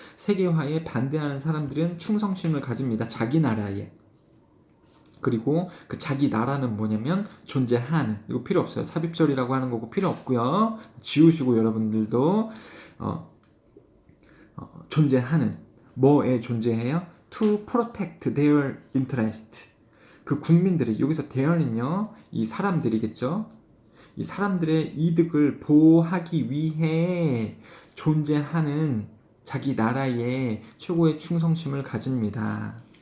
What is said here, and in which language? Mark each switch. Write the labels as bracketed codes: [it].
[ko] 세계화에 반대하는 사람들은 충성심을 가집니다. 자기 나라에. 그리고 그 자기 나라는 뭐냐면 존재하는, 이거 필요 없어요. 삽입절이라고 하는 거고 필요 없고요. 지우시고 여러분들도 존재하는, 뭐에 존재해요? [en] To protect their interest. [ko] 그 국민들이, 여기서 their는요, 이 사람들이겠죠. 이 사람들의 이득을 보호하기 위해 존재하는 자기 나라에 최고의 충성심을 가집니다.